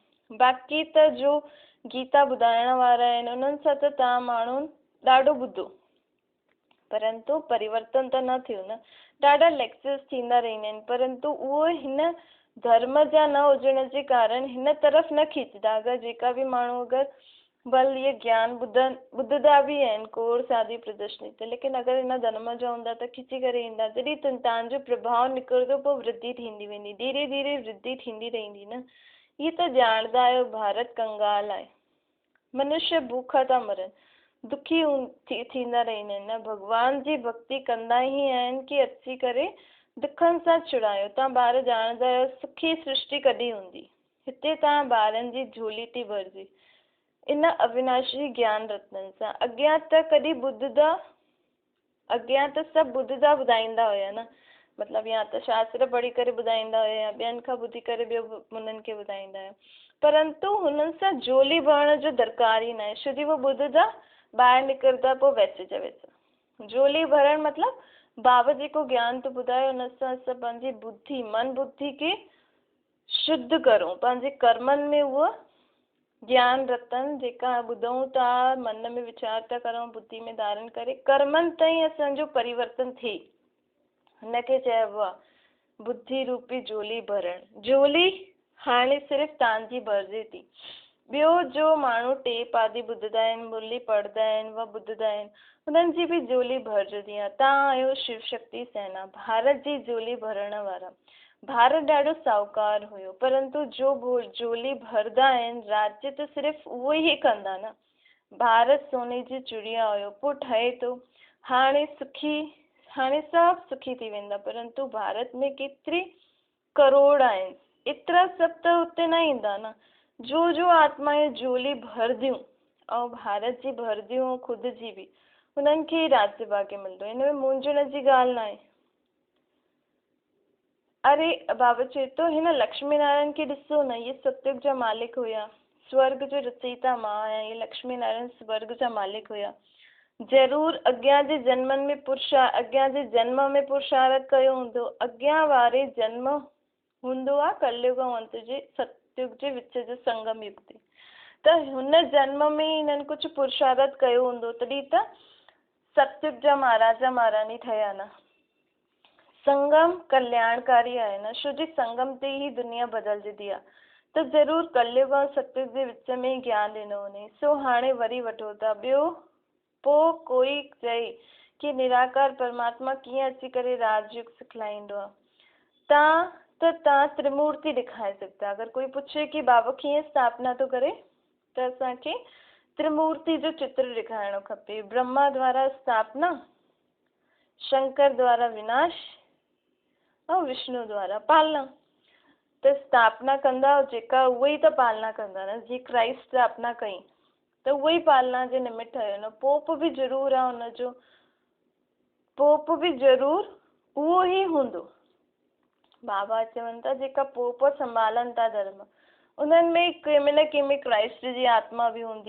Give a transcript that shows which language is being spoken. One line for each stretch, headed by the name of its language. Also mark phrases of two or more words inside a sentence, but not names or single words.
Sindhi: बाक़ी त जो गीता ॿुधाइण वारा आहिनि, उन्हनि सां त तव्हां माण्हू ॾाढो ॿुधो, परंतु परिवर्तन त न थियो न। ॾाढा लेक्चर्स थींदा रहंदा आहिनि, परंतु उहो हिन धर्म जा न हुजण जे कारण हिन तरफ़ न खींचदा। अगरि जेका बि माण्हू अगरि बल ये ज्ञान ॿुधंदा बि आहिनि कोर्स आदि प्रदर्शनी ते, लेकिन अगरि हिन धर्म जा हूंदा त खिची करे ईंदा। जॾहिं तव्हांजो प्रभाव निकिरंदो पोइ वृद्धि थींदी वेंदी, धीरे धीरे वृद्धि थींदी रहंदी न। हीअ त ॼाणदा आहियो भारत कंगाल आहे, मनुष्य भूखा था मरनि, दुखी थींदा रहंदा आहिनि न। भॻवान जी भक्ति कंदा ई आहिनि कि अची करे दुखनि सां छुड़ायो। तव्हां ॿार ॼाणदा आहियो सुखी सृष्टि कॾहिं हूंदी, हिते तव्हां ॿारनि जी झोली थी भरिजी इन अविनाशी ज्ञान रत्ननि सां। अॻियां त कॾहिं ॿुधंदा, अॻियां त सभु ॿुधंदा ॿुधाईंदा हुया न। मतिलबु या त शास्त्र पढ़ी करे ॿुधाईंदा हुया या ॿियनि खां ॿुधी करे ॿियो उन्हनि खे ॿुधाईंदा हुया, परंतु हुननि सां झोली भरण जो दरकार ई न आहे। छो जी उहो ॿुधंदा ॿाहिरि निकिरंदा पोइ वैसे जा वैसा। झोली भरण मतिलबु बाबा जेको ज्ञान थो ॿुधाए हुन सां असां पंहिंजी बुद्धि मन बुद्धि खे शुद्ध करूं, पंहिंजे कर्मनि में उहो ज्ञान रतन जेका ॿुधूं था, मन में वीचार था करूं, बुद्धि में धारण करे कर्मनि ताईं असांजो परिवर्तन थिए। हिनखे चइबो आहे बुद्धि रूपी झोली भरण। झोली हाणे सिर्फ़ तव्हांजी भरिजे थी। ॿियो जो माण्हू टेप आदि ॿुधंदा आहिनि, मुरली पढ़ंदा आहिनि, व ॿुधंदा आहिनि, उन्हनि जी बि झोली भरिजंदी आहे। तव्हां आहियो शिव शक्ति सेना, भारत जी झोली भरण वारा। भारत ॾाढो साहूकार हुयो, परंतु जो झोली भरदा आहिनि राज्य त सिर्फ़ु उहो ई कंदा न। भारत सोने जी चिड़िया हुयो, पोइ ठहे थो हाणे सभु सुखी थी वेंदा, परंतु भारत में केतिरी करोड़ आहिनि, एतिरा सभु त हुते न ईंदा न। जो आत्माएं झोली भरदियूं ऐं भारत जी भरदियूं ख़ुदि जी बि, उन्हनि खे ई राज्य भाग्य मिलंदो। हिन में मुंझण जी ॻाल्हि न आहे। अरे बाबा चए थो हिन लक्ष्मी नारायण खे ॾिसो न, ये सतयुग जा मालिक हुया, स्वर्ग जो रचयिता मां आहियां, ये लक्ष्मी नारायण स्वर्ग जा मालिक हुया। ज़रूर अॻियां जे जन्मनि में अॻियां जे जन्म में पुरुषार्थ कयो हूंदो। अॻियां वारे जन्म हूंदो आहे कलयुग ऐं अंत जे सतयुग जे विच जो संगम युग ते, त हुन जन्म में हिननि कुझु पुरुषार्थ कयो हूंदो, तॾहिं त सतयुग जा महाराजा महारानी ठहिया न। संगम कल्याणकारी आहे न, छो जी संगम ते ही दुनिया बदलजंदी आहे। त ज़रूर कलयुग ऐं सतयुग जे विच में ई ज्ञान ॾिनो वञे। सो हाणे वरी वठो था। ॿियो पोइ कोई चए कि निराकार परमात्मा कीअं अची करे राजयुग सिखलाईंदो आहे। तव्हां त्रिमूर्ति ॾेखारे सघंदा। अगरि कोई पुछे कि बाबा कीअं स्थापना थो करे, त असांखे त्रिमूर्ति जो चित्र ॾेखारिणो खपे। ब्रह्मा द्वारा स्थापना, शंकर द्वारा विनाश ऐं विष्णु द्वारा पालना। त स्थापना कंदा जेका उहे ई त पालना कंदा न। जीअं क्राइस्ट स्थापना कई त उहो ई पालना जे निमित्त ठहियो न। पोप बि ज़रूरु आहे हुनजो, पोप बि ज़रूरु उहो ई हूंदो। बाबा चवनि था जेका पोप संभालनि था धर्म, उन्हनि में कंहिंमें न कंहिंमें क्राइस्ट जी आत्मा बि हूंदी।